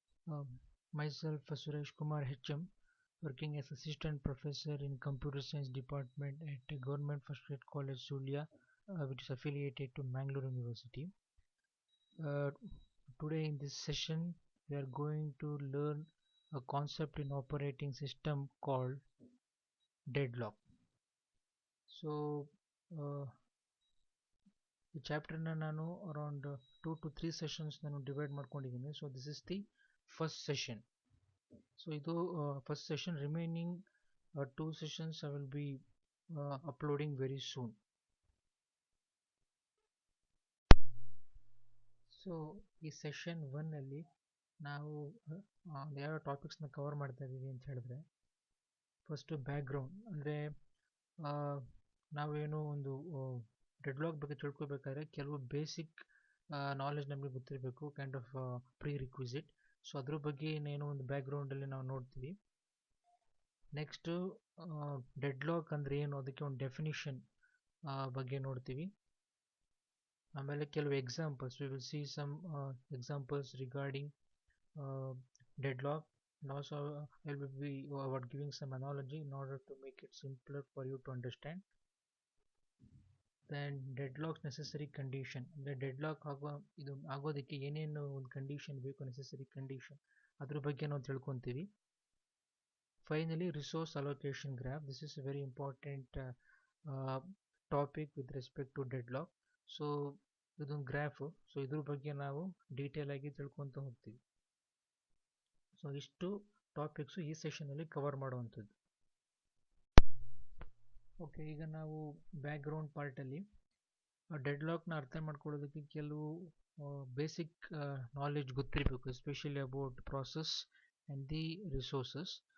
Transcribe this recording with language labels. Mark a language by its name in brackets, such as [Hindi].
[English] Um, Myself Suresh Kumar HM, working as assistant professor in computer science department at a government first grade college Zulia, which is affiliated to Mangalore University. Uh, Today in this session, we are going to learn a concept in operating system called deadlock. [Kannada] So, uh, ಈ ಚಾಪ್ಟರ್ನ ನಾನು around 2 to 3 sessions ನಾನು divide ಮಾಡ್ಕೊಂಡಿದ್ದೀನಿ. [English] So this is the first session. So ಇದು first session. Remaining 2 sessions I will be uploading very soon. [Kannada] So ಈ session 1 ಅಲ್ಲಿ ನಾವು ಯಾವ ಟಾಪಿಕ್ಸ್ನ cover ಮಾಡ್ತಾ ಇದ್ದೀವಿ ಅಂತ ಹೇಳಿದ್ರೆ, ಫಸ್ಟ್ ಬ್ಯಾಕ್ಗ್ರೌಂಡ್ ಅಂದರೆ ನಾವೇನು ಒಂದು ಡೆಡ್ಲಾಕ್ ಬಗ್ಗೆ ತಿಳ್ಕೊಬೇಕಾದ್ರೆ ಕೆಲವು ಬೇಸಿಕ್ ನಾಲೆಜ್ ನಮಗೆ ಗೊತ್ತಿರಬೇಕು, [English] Kind of prerequisite. [Kannada] So ಅದ್ರ ಬಗ್ಗೆ ಏನೋ ಒಂದು ಬ್ಯಾಕ್ಗ್ರೌಂಡಲ್ಲಿ ನಾವು ನೋಡ್ತೀವಿ. ನೆಕ್ಸ್ಟು ಡೆಡ್ಲಾಕ್ ಅಂದರೆ ಏನು, ಅದಕ್ಕೆ ಒಂದು ಡೆಫಿನಿಷನ್ ಬಗ್ಗೆ ನೋಡ್ತೀವಿ. ಆಮೇಲೆ ಕೆಲವು examples, [English] We will see some examples regarding deadlock. And also I will be giving some analogy in order to make it simpler for you to understand. [Kannada] Then deadlock necessary condition, ಅಂದರೆ deadlock ಆಗೋದಕ್ಕೆ ಏನೇನು ಒಂದು condition ಬೇಕು, necessary condition, ಅದ್ರ ಬಗ್ಗೆ ನಾವು ತಿಳ್ಕೊತೀವಿ. [English] Finally, resource allocation graph. This is a very important topic with respect to deadlock. [Kannada] So ಇದೊಂದು graph. So ಇದ್ರ ಬಗ್ಗೆ ನಾವು ಡೀಟೇಲ್ ಆಗಿ ತಿಳ್ಕೊತ ಹೋಗ್ತೀವಿ. ಸೊ ಇಷ್ಟು ಟಾಪಿಕ್ಸು ಈ ಸೆಷನಲ್ಲಿ ಕವರ್ ಮಾಡುವಂಥದ್ದು. ಓಕೆ, ಈಗ ನಾವು ಬ್ಯಾಕ್ಗ್ರೌಂಡ್ ಪಾರ್ಟಲ್ಲಿ ಡೆಡ್ಲಾಕ್ನ ಅರ್ಥ ಮಾಡ್ಕೊಳ್ಳೋದಕ್ಕೆ ಕೆಲವು ಬೇಸಿಕ್ ನಾಲೆಡ್ಜ್ ಗೊತ್ತಿರಬೇಕು, [English] Especially about process and the resources.